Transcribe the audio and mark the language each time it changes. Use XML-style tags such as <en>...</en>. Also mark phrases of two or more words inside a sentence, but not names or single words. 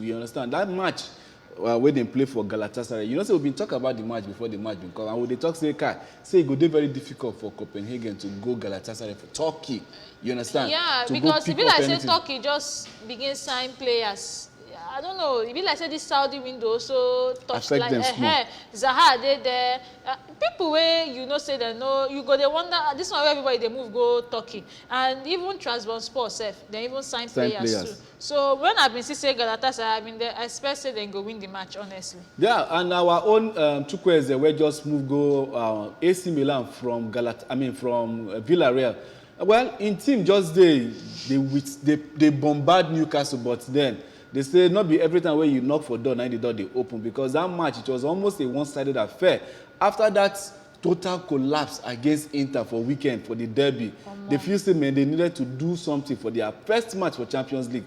<pcm>You understand that match where they play for Galatasaray. You know, so we've been talking about the match before the match been come, and when they talk say it go be very difficult for Copenhagen to go Galatasaray for Turkey. You understand? Yeah, because if you like say Turkey just begin sign players. I don't know, it be like say this Saudi window also touch Affect like them small. Zaha dey there. People wey you know say they know, you go dey wonder this one where everybody dey move go Turkey, and even Trabzonspor sef, they even sign players too. So when I been see say Galatasaray, I mean I expect say they go win the match honestly. Yeah, and our own Chukwueze wey just move go AC Milan from Villarreal. Well, in team just they bombard Newcastle, but then they say not be every time when you knock for door, now the door they open, because that match it was almost a one-sided affair. After that total collapse against Inter for weekend for the derby, they feel say man they needed to do something for their first match for Champions League.</pcm>